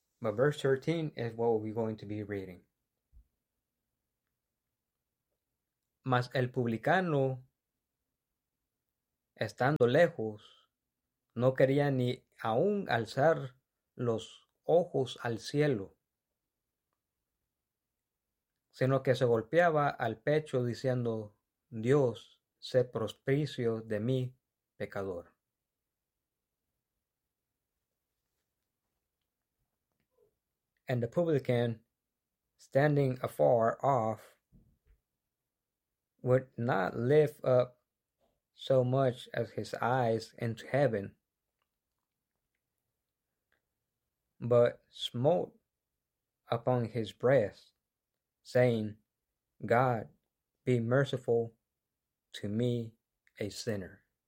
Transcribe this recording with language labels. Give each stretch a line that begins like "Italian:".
English: But verse 13 is what we're going to be reading.
Spanish: Mas el publicano, estando lejos, no quería ni aun alzar los ojos al cielo, sino que se golpeaba al pecho diciendo: Dios, sé propicio de mí, pecador.
English: And the publican, standing afar off, would not lift up so much as his eyes into heaven, but smote upon his breast, saying, God, be merciful to me, a sinner.